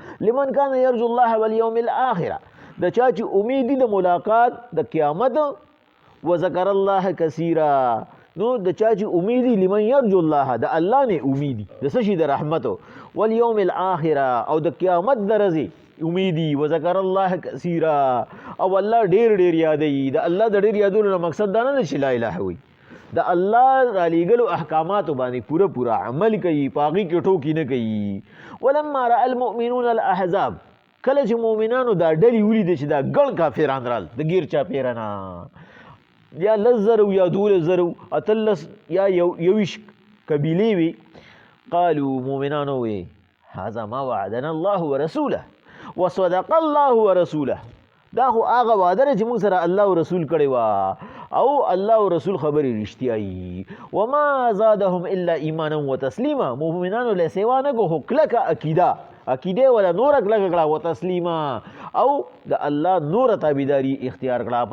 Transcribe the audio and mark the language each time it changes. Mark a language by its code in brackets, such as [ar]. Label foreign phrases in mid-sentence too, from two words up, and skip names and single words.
[ar] لمن کان یرجو الله والیوم الاخره، [ps] د چا چې امید دي د ملاقات د قیامت [ar] وذکر الله کثیرا، [ps] نو د چا چې امید دي [ar] لمن یرجو الله [ps] د الله نه امید دي د څه شي د رحمتو، [ar] والیوم الاخره [ps] او د قیامت د ورځې امید دي، [ar] وذکر الله کثیرا [ps] او الله ډېر ډېر یادوي. د الله د ډېر یادولو نه مقصد دا نه ده چې [ar] لا اله [ps] وي، د الله رالیږلو احکاماتو باندې پوره عمل کوي، په هغې کې ټوکې نه کوي. [ar] ولما رأى المؤمنون الاحزاب، [ps] کله چې مؤمنانو دا ډلې ولیدې چې دا ګڼ کافران رال د ګیر چاپېره نه، یا 10,000 یا 12,000 اتلس یا 21 قبیلې وي، قالوا مؤمنانو [ar] وی هذا ما وعدنا الله ورسوله وصدق الله ورسوله، [ps] دا خو هغه وعده ده چې موږ سره الله او رسول کړې وه او الله او رسول خبرې رښتیا یي. [ar] وما زادهم الا ایمانا وتسلیما، [ps] مؤمنانو له سیوا نه کو خو کلکه عقیده ولا نور کلکه کړه وتسلیما او د الله نور تابعداري اختیار کړه.